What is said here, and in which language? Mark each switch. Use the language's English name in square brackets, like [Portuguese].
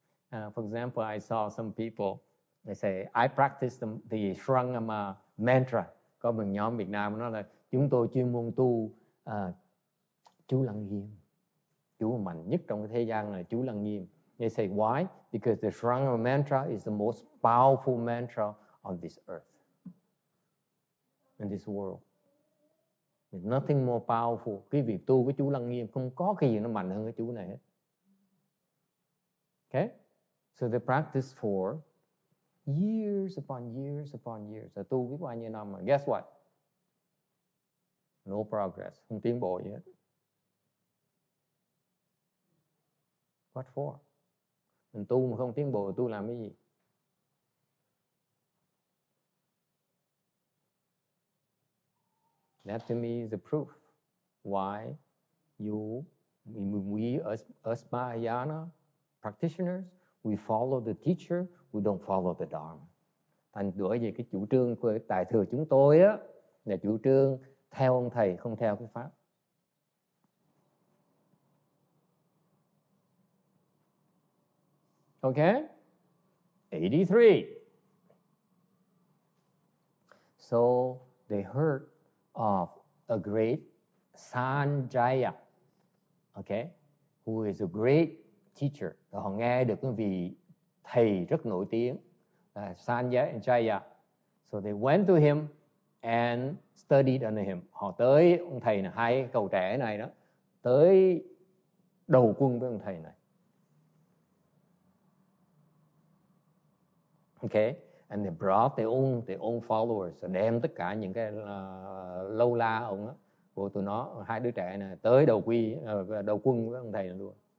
[English] For example, I saw some people, they say, I practice the Shrangama mantra. [Vietnamese] Có một nhóm Việt Nam nói là chúng tôi chuyên môn tu chú Lăng Nghiêm. Chú mạnh nhất trong cái thế gian là chú Lăng Nghiêm. [English] They say why? Because the Shrangama mantra is the most powerful mantra on this earth, in this world. There's nothing more powerful. [Vietnamese] Cái việc tu với chú Lăng Nghiêm không có cái gì nó mạnh hơn cái chú này hết. [English] Okay? So they practice for years upon years upon years. [Vietnamese] Rồi tu biết bao nhiêu năm mà guess what? No progress. Không tiến bộ gì hết. What for? Mình tu mà không tiến bộ, tu làm cái gì? [English] That to me is the proof why we as Mahayana practitioners, we follow the teacher, we don't follow the Dharma. [Vietnamese] Thành bởi vì cái chủ trương của Đại thừa chúng tôi á là chủ trương theo ông thầy, không theo cái pháp. [English] Okay? 83. So they heard of a great Sanjaya, okay, who is a great teacher. [Vietnamese] Họ nghe được cái vị thầy rất nổi tiếng, Sanjaya. [English] So they went to him and studied under him. [Vietnamese] Họ tới ông thầy này, hai cậu trẻ này đó, tới đầu quân với ông thầy này. Okay, and they brought their own followers, đem tất cả những cái lâu la ông đó, của tụi nó, hai đứa trẻ này tới đầu quân với ông thầy này luôn.